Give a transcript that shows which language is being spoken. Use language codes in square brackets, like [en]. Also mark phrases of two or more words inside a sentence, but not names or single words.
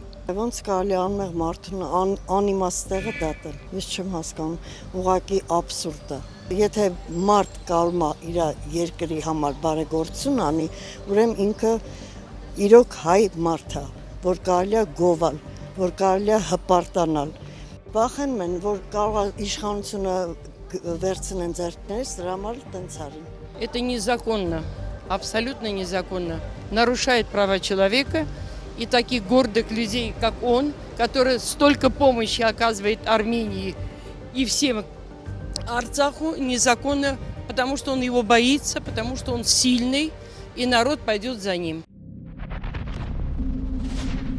[hy] Ոնց կարելի անմեղ մարդուն անիմաստ տեղը դատել։ Ես չեմ հասկանում, ուղղակի абսուրդ է։ Եթե մարդ կալում է իր երկրի համար բարեգործություն անի, ուրեմն ինքը իրոք հայ մարդ է, որ կարելի է գովալ, որ կարելի է հպարտանալ։ Վախենում են, որ կարող է իշխանությունը վերցնեն ձեռքներս, դրա համար տենց արին։ [ru] Это незаконно, абсолютно незаконно. Нарушает права человека и таких гордых людей, как он, который столько помощи оказывает Армении и всем Арцаху, незаконно, потому что он его боится, потому что он сильный, и народ пойдет за ним.